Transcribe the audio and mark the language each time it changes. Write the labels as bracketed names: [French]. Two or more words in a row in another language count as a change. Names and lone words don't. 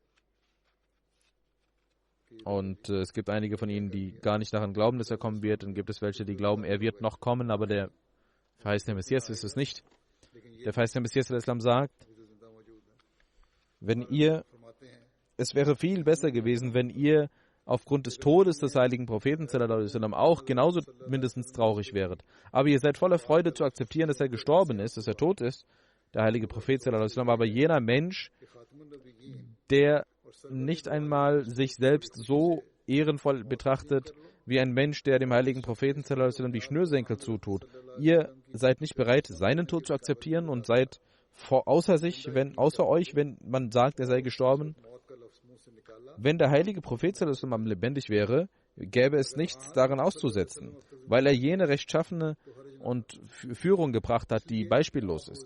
[German] Und es gibt einige von ihnen, die gar nicht daran glauben, dass er kommen wird. Dann gibt es welche, die glauben, er wird noch kommen, aber der verheißene Messias ist es nicht. Der verheißene Messias al-Islam sagt, es wäre viel besser gewesen, wenn ihr aufgrund des Todes des heiligen Propheten [Arabic] صلى الله عليه وسلم [German] auch genauso mindestens traurig wäret. Aber ihr seid voller Freude zu akzeptieren, dass er gestorben ist, dass er tot ist, der heilige Prophet [Arabic] صلى الله عليه وسلم. [German] Aber jener Mensch, der nicht einmal sich selbst so ehrenvoll betrachtet, wie ein Mensch, der dem heiligen Propheten [Arabic] صلى الله عليه وسلم [German] die Schnürsenkel zutut. Ihr seid nicht bereit, seinen Tod zu akzeptieren und seid außer euch, wenn man sagt, er sei gestorben. Wenn der heilige Prophet [Arabic] صلى الله عليه وسلم [German] lebendig wäre, gäbe es nichts daran auszusetzen, weil er jene rechtschaffene und Führung gebracht hat, die beispiellos ist.